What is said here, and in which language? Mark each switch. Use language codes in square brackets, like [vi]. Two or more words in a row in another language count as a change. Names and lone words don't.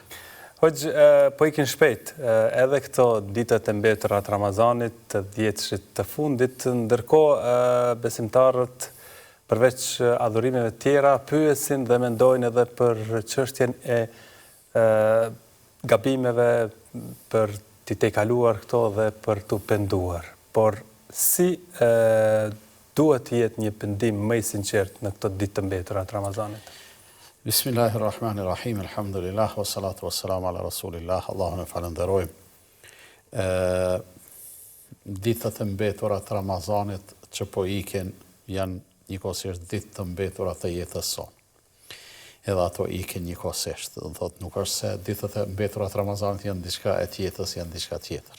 [sq] Hoxh, po ikin shpejt, edhe këto ditët e mbetura të Ramazanit, të 10 të fundit, ndërkohë besimtarët përveç adhurimeve tjera, pyesin dhe mendojnë edhe për çështjen e gabimeve, për t'i tejkaluar këto dhe për t'u penduar. Por si duhet të jetë një pendim më i sinqert në këto ditë të mbetura të Ramazanit? [ar] بسم الله الرحمن الرحيم، الحمد لله، والصلاة والسلام على رسول الله, [sq] Allahun e falenderojmë. Ditët e mbetura të Ramazanit që po ikin janë njëkohësisht ditë të mbetura të jetës sonë. Edhe ato ikin njëkohësisht. Do thotë nuk është se ditët e mbetura të Ramazanit janë diçka e tjetës, janë diçka tjetër.